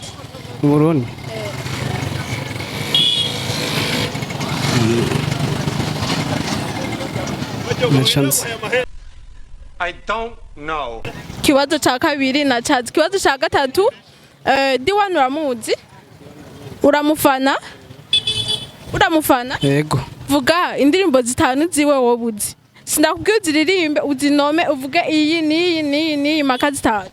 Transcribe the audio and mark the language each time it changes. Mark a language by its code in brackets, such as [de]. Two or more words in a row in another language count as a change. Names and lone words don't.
[rn] mu Burundi [en] I don't know. [rn] Kibazo ca kabiri na cazi kibazo ca gatatu D1 uramuzi uramufana yego vuga indirimbo zitanu ziwe wobuzi sindakubwiye uziririmbe uzinome uvuge iyi ni maka zitanu